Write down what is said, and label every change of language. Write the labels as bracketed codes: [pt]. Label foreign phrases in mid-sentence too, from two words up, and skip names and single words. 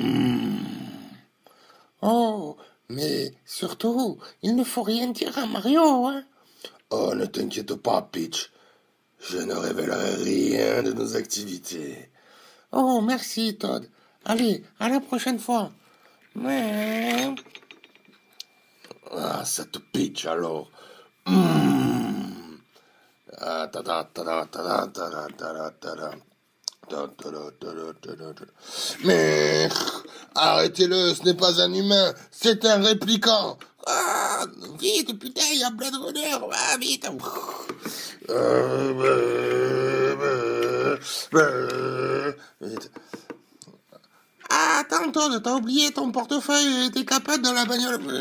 [fr] Oh, mais surtout, il ne faut rien dire à Mario, hein. Oh, ne t'inquiète pas, Peach. Je ne révélerai rien de nos activités. Oh, merci, Todd. Allez, à la prochaine fois. Mais... Ah, cette Peach alors. Ah, tada, tada, tada, tada, tada, tada. Mais arrêtez-le, ce n'est pas un humain, c'est un répliquant. Ah, vite, putain, il y a Blade Runner. Ah, vite. Ah, attends, Todd, t'as oublié ton portefeuille et tes capotes dans la bagnole.